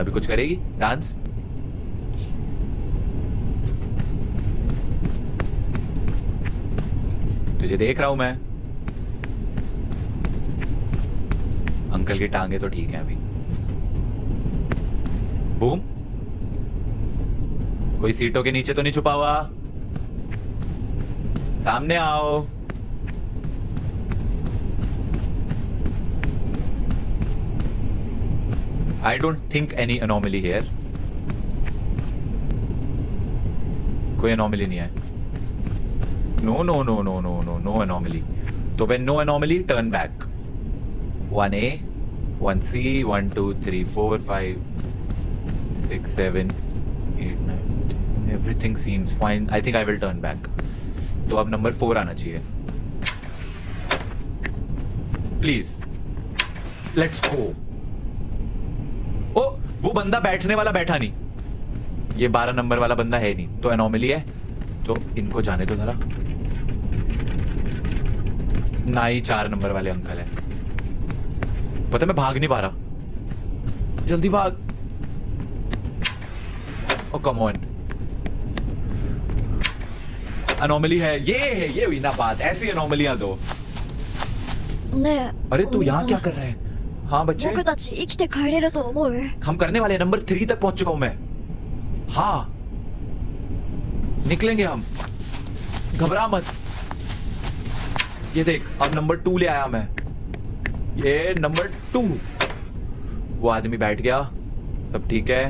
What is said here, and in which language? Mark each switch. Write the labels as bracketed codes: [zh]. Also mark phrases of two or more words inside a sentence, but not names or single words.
[hi] अभी कुछ करेगी डांस? तुझे देख रहा हूं मैं। अंकल की टांगे तो ठीक है अभी। बूम, कोई सीटों के नीचे तो नहीं छुपा हुआ? सामने आओ। [en] I don't think any anomaly here. [hi] कोई anomaly नहीं है। [en] No no no no no no no anomaly. तो when no anomaly, turn back. 1A, 1C, 1 2 3 4 5 6 7 8 9 10. Everything seems fine. I think I will turn back. [hi] तो अब नंबर 4 आना चाहिए। [en] Please, let's go. [hi] ओ, वो बंदा बैठने वाला बैठा नहीं, ये 12 नंबर वाला बंदा है नहीं, तो एनोमली है। तो इनको जाने दो जरा। ना ही 4 नंबर वाले अंकल है। पता मैं भाग नहीं पा रहा, जल्दी भाग। [en] oh come on, [hi] एनोमली है ये हुई ना बात। ऐसी एनोमलियां दो। [ja] ねえ、 [hi] अरे [ja] お [hi] तू [ja] 兄 [hi] यहाँ [ja] さ [hi] क्या [ja] ん [hi] कर रहा है? हाँ बच्चे, [ja] 僕たち生きて帰れると思う？ [hi] हम करने वाले नंबर 3 तक पहुंच चुका हूं मैं. हाँ, निकलेंगे हम, घबरा मत. ये देख, अब नंबर 2 ले आया मैं. ये नंबर 2. वो आदमी बैठ गया, सब ठीक है.